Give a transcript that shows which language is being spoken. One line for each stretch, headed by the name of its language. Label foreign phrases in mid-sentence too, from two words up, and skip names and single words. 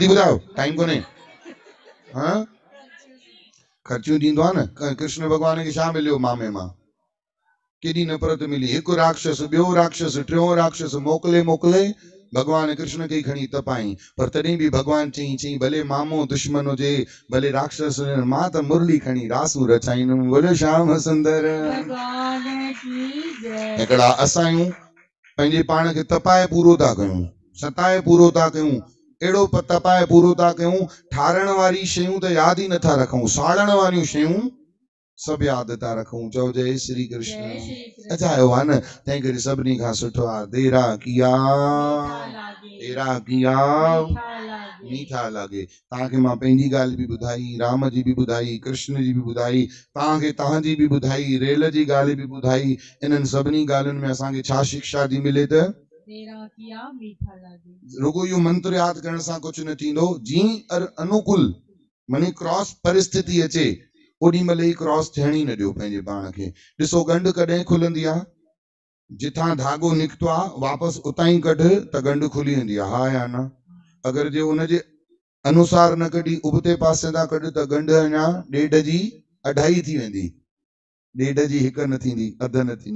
Sindhi: जल्दी ॿुधायो, टाइम कोन्हे। हा ख़र्चियूं ॾींदो आहे न। कृष्ण भॻवान खे छा मिलियो मामे मां? केॾी नफ़रत मिली, हिकु राक्षस, ॿियो राक्षस, टियों राक्षस मोकिले मोकिले भगवान कृष्ण खे खणी तपाई। पर तॾहिं बि भगवान चई भले मामो दुश्मन हुजे, भले राक्षस, मां त मुरली खणी रासूं रचाईंदुमि।
Hindi: बोले श्याम सुंदर भगवान की जय।
Sindhi: हिकिड़ा असां आहियूं पंहिंजे पाण खे तपाए पूरो था कयूं, सताए पूरो था कयूं, अहिड़ो तपाए पूरो था कयूं, ठारण वारी शयूं त यादि ई नथा रखूं, साड़ण वारियूं शयूं सभु यादि था रखूं। चओ जय श्री कृष्ण। जय श्री कृष्ण। अचायो आहे न, तंहिं करे सभिनी खां सुठो आहे
Punjabi: ਤੇਰਾ ਕੀਆ ਮੀਠਾ ਲਾਗੈ, ਤੇਰਾ ਕੀਆ ਮੀਠਾ ਲਾਗੈ।
Sindhi: मीठा लॻे। तव्हांखे मां पंहिंजी ॻाल्हि बि ॿुधाई, राम जी बि ॿुधाई, कृष्ण जी बि ॿुधाई, तव्हांखे तव्हांजी बि ॿुधाई, रेल जी ॻाल्हि बि ॿुधाई। इन्हनि सभिनी ॻाल्हियुनि में असांखे छा शिक्षा थी मिले त
Punjabi: ਤੇਰਾ ਕੀਆ ਮੀਠਾ ਲਾਗੈ।
Sindhi: रुगो इहो मंत्र यादि करण सां कुझु न थींदो। जीअं अनुकूल माने क्रॉस परिस्थिति अचे, ओॾी महिल ई क्रॉस थियण ई न ॾियो पंहिंजे पाण खे। ॾिसो गंढ कॾहिं खुलंदी आहे? जिथां धागो निकितो आहे वापसि उतां ई कढ त गंढ खुली वेंदी आहे, हा या न? अगरि जे उनजे अनुसार न कढी उबते पासे तां कढ त गंढ अञा ॾेढ जी अढाई थी वेंदी, ॾेढ जी हिकु न थींदी, अधु न थींदी।